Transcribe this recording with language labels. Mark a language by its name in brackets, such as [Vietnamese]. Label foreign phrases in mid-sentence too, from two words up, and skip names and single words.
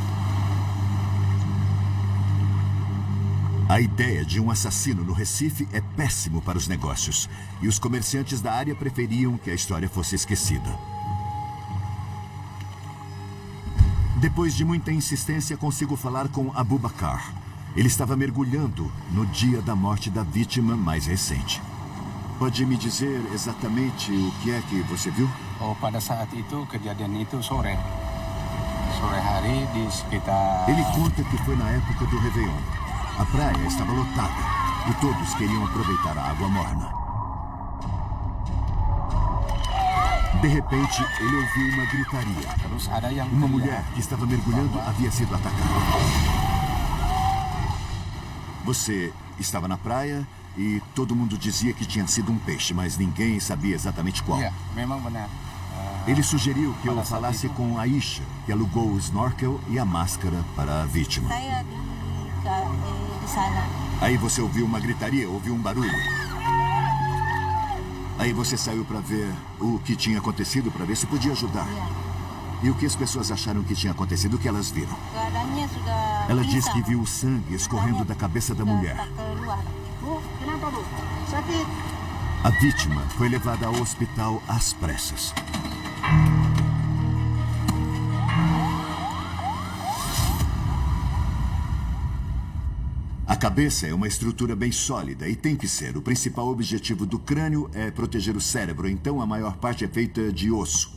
[Portuguese] A ideia de um assassino no Recife é péssimo para os negócios, e os comerciantes da área preferiam que a história fosse esquecida. Depois de muita insistência, consigo falar com Abubakar. Ele estava mergulhando no dia da morte da vítima mais recente. Pode me dizer exatamente o que é que você viu? [Indonesian] Pada saat itu, kejadian itu sore hari di sekitar... [Portuguese] Ele conta que foi na época do Réveillon. A praia estava lotada e todos queriam aproveitar a água morna. De repente, ele ouviu uma gritaria. Uma mulher que estava mergulhando havia sido atacada. Você estava na praia e todo mundo dizia que tinha sido um peixe, mas ninguém sabia exatamente qual. [Indonesian] Memang benar. [Portuguese] Ele sugeriu que eu falasse com a Aisha, que alugou o snorkel e a máscara para a vítima. [Indonesian] Saya di sana. [Portuguese] Aí você ouviu uma gritaria, ouviu um barulho. Aí você saiu para ver o que tinha acontecido, para ver se podia ajudar. E o que as pessoas acharam que tinha acontecido, o que elas viram? [Indonesian] Keadaannya sudah [Portuguese] Ela diz que [Indonesian] pisang. [Portuguese] viu o sangue escorrendo da cabeça da mulher. [Indonesian] Tak keluar. Bu, kenapa bu? Sakit? [Portuguese] A vítima foi levada ao hospital às pressas. A cabeça é uma estrutura bem sólida e tem que ser. O principal objetivo do crânio é proteger o cérebro, então a maior parte é feita de osso.